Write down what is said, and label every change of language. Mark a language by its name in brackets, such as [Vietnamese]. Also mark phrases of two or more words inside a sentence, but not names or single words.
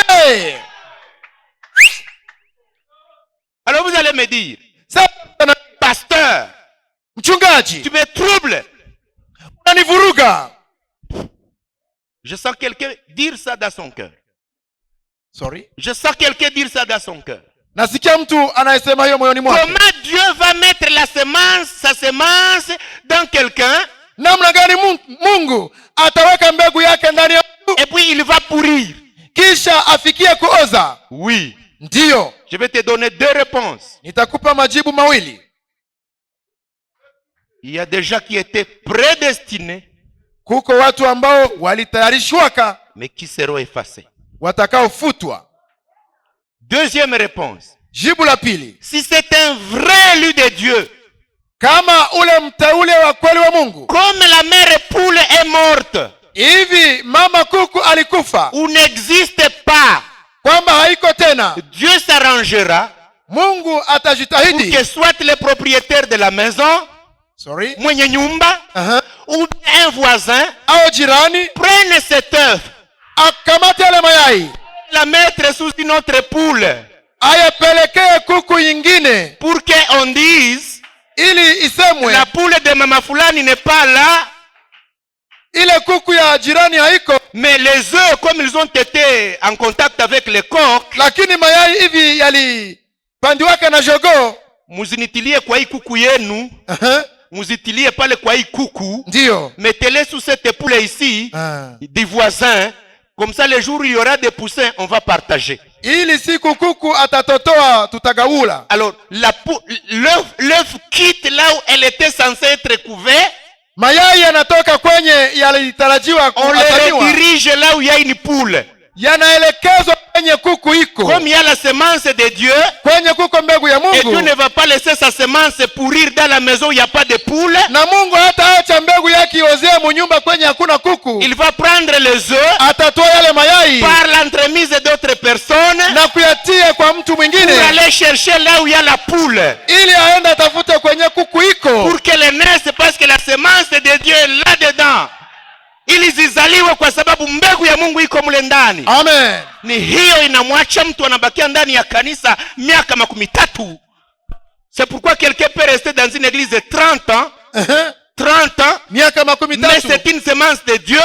[French] Amen. Alors Alors vous allez me dire, pasteur, tu me troubles. [Swahili] unanivuruga. [French] Je sens quelqu'un dire ça dans son cœur. Sorry. Je sens quelqu'un dire ça dans son cœur. [Swahili] Nasikia mtu anayesema hiyo moyoni mwake. [French] Comment Dieu va mettre sa semence dans quelqu'un? [Swahili] Namna gani Mungu ataweka mbegu yake ndani ya mtu? [French] Et puis il va pourrir. [Swahili] Kisha afikie kuoza? [French] Oui. [Swahili] Ndiyo. [French] Je vais te donner 2 réponses. [Swahili] Nitakupa majibu mawili. [French] Il y a des gens qui étaient prédestinés, [Swahili] kuko watu ambao walitayarishwaka, [French] mais qui seront effacés. [Swahili] Watakaofutwa. [French] Deuxième réponse. [Swahili] Jibu la pili. [French] Si c'est un vrai élu de Dieu, [Swahili] kama ule mteule wa kweli wa Mungu, [French] comme la mère poule est morte, [Swahili] hivi mama kuku alikufa, [French] ou n'existe pas, [Swahili] kwamba haiko tena, [French] Dieu s'arrangera [Swahili] Mungu [French] pour [Swahili] atajitahidi, [French] que soit le propriétaire de la maison, [Swahili] mwenye nyumba, [French] ou un voisin, [Swahili] au jirani, [French] prenne cet œuf, [Swahili] akamate yale mayai, [French] la mettre sous une autre poule, [Swahili] ayapelekee kuku yingine, [French] pour qu'on dise, [Swahili] ili isemwe [French] la poule de [Swahili] mama fulani [French] n'est pas là, [Swahili] ile kuku ya jirani haiko, [French] mais les œufs, comme ils ont été en contact avec les coqs, [Swahili] lakini mayai hivi yalipandiwaka na jogoo, muzinitilie kwa hii kuku yenu, muzitilie pale kwa hii kuku, ndio [French] mettez-les sous cette poule ici, des voisins, comme ça les jours où il y aura des poussins, on va partager. [Swahili] Ili siku kuku atatotoa tutagaula. [French] Alors l'œuf quitte là où elle était censée être couverte, [Swahili] mayai yanatoka kwenye yalitarajiwa [French] on les redirige là où il y a une poule, [Swahili] yanaelekezwa kwenye kuku iko, [French] comme il y a la semence de Dieu, [Swahili] kwenye kuko mbegu ya Mungu, [French] et Dieu ne va pas laisser sa semence pourrir dans la maison où il n'y a pas de poule, [Swahili] na Mungu hataacha mbegu yake iozee munyumba kwenye hakuna kuku. [French] Il va prendre les œufs, [Swahili] atatoa yale mayai [French] par l'entremise d'autres personnes, [Swahili] na kuyatia kwa mtu mwingine, [French] pour aller chercher là où il y a la poule, [Swahili] ili aende atafute kwenye kuku iko, [French] pour que les naisse, parce que la semence de Dieu est là-dedans, [Swahili] ili zizaliwe kwa sababu mbegu ya Mungu iko mle ndani. Amen. Ni hiyo inamwacha mtu anabakia ndani ya kanisa miaka 13. [French] C'est pourquoi quelqu'un peut rester dans une église de 30 ans, 30 ans, [Swahili] miaka 13, [French] mais c'est une semence de Dieu,